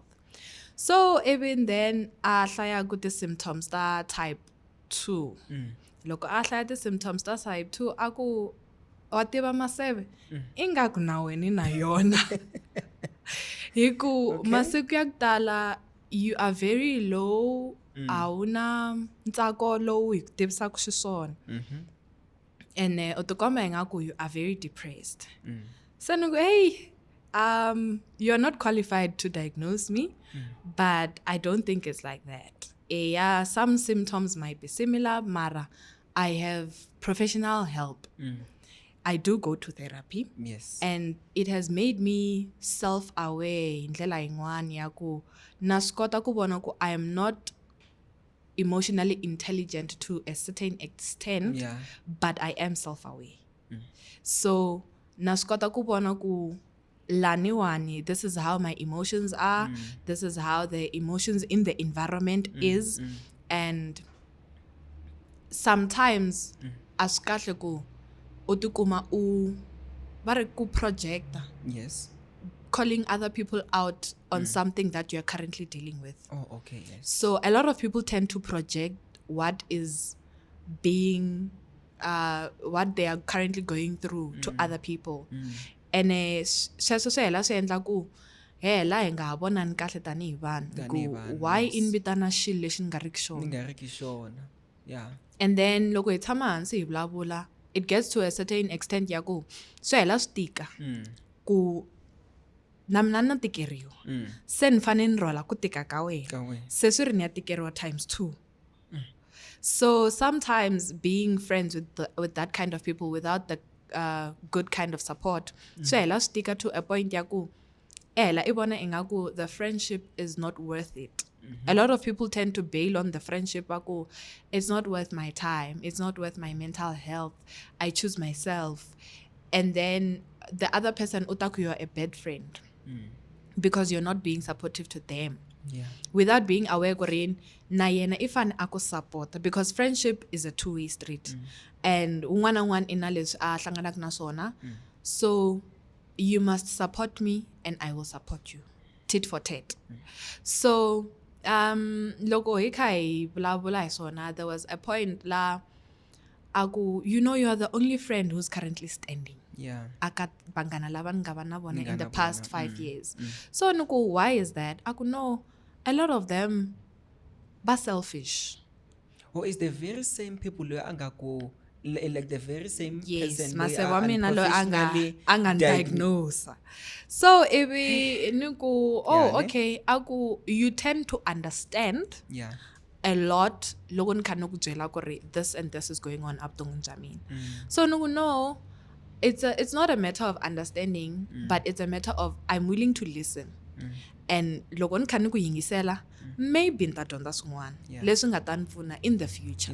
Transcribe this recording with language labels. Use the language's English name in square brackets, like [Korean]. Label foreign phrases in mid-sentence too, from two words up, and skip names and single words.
[English] So even then [Tsonga] a hlaya ku ti-symptoms ta type 2. Loko a hlaya ti-symptoms ta type 2 a ku wa tiva maseve ingaku na wena na yona. Hi ku masiku ya ku tala [English] you are very low, [Tsonga] a wu na ntsako lowu hi ku tivisaka xiswona, and u tikomba ingaku [English] you are very depressed. [Tsonga] Se ni ku [English] hey, you're not qualified to diagnose me, but I don't think it's like that. Yeah, some symptoms might be similar, mara I have professional help. I do go to therapy. Yes. And it has made me self-aware in [Tsonga] ndlela yin'wana ya ku na swi kota ku vona ku [English] I am not emotionally intelligent to a certain extent, but I am self-aware. [Tsonga] So na swi kota ku vona ku laniwani, [English] this is how my emotions are, this is how the emotions in the environment is, and sometimes [Tsonga] a swi kahle ku u tikuma u va ri ku projecta. [English] Yes. calling other people out on something that you're currently dealing with. Oh, okay, yes. So a lot of people tend to project what is being, what they are currently going through to other people. [Tsonga] And sweswo swi hela swi endla ku hela hi nga ha vonani kahle tanihi vanhu Tanihi ku vanhu, [English] why yes. [Tsonga] in vitana xilo lexi ni nga riki Ni xona. nga ri ki xona. [English] Yeah. And then [Tsonga] loko hi tshama hansi hi vulavula, [English] it gets to a certain extent [Tsonga] ya ku swi hela swi tika ku na mina na tikeriwa se ni fane ni rhwala ku tika ka wena Ka wena. se swi ri ni ya tikeriwa times 2. [English] So sometimes being friends with that kind of people without the good kind of support [Tsonga] swi hela swi tika [English] to a point [Tsonga] ya ku hela [English] I [Tsonga] vona ingaku [English] the friendship is not worth it. A lot of people tend to bail on the friendship aku it's not worth my time, it's not worth my mental health, I choose myself. And then the other person utaku you're a bad friend because you're not being supportive to them. Yeah. Without being aware [Tsonga] korin na yena [English] if an ako support, because friendship is a two-way street and [Tsonga] un'wana na un'wana ina leswi a hlanganaka na swona. [English] So you must support me and I will support you, tit for tat. [Tsonga] So loko hi kha hi vulavula hi swona, [English] there was a point [Tsonga] la aku [English] you know you are the only friend who's currently standing Yeah. [Tsonga] aka bangana lava ni nga va na vona Ni nga [English] in the [Tsonga] na [English] past [Tsonga] vona. [English] 5 years. So nuku why is that? Aku no, a lot of them ba selfish. Or is the very same people [Tsonga] lo anga ko [English] like the very same Yes, person [Tsonga] maseva mina lo anga diagnose. So ibi nuku [English] Yeah, ne? okay, aku you tend to understand Yeah. [Tsonga] a lot loko ni kha ni ku byela ku ri [English] this and this is going on [Tsonga] evuton'wini bya mina. [English] So nuku no, it's not a matter of understanding, but it's a matter of I'm willing to listen. [Tsonga] And loko ni kha ni ku yingisela, maybe ni ta dyondza swin'wana [English] Yeah. [Tsonga] leswi nga ta ni pfuna [English] in the future.